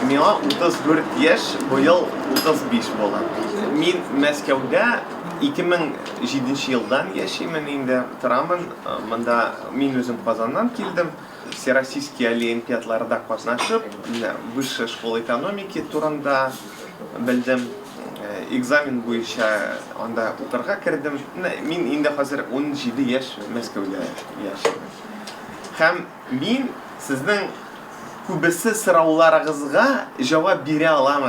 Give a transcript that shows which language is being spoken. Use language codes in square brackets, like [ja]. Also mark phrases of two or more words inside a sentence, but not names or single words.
[tt] миңа 34 яшь, быел 35 була. Мин Мәскәүдә 2007 елдан яшеймен инде, торамын. Монда мин үзем Казаннан килдем. Всероссийские олимпиадаларда катнашып, высшая школа экономики турында белдем. Экзамен буенча анда укырга кирдем. Мин инде хәзер 17 яшь Мәскәүдә яшим. Һәм мин сезнең күбесе сорауларыгызга җавап бирә аламын.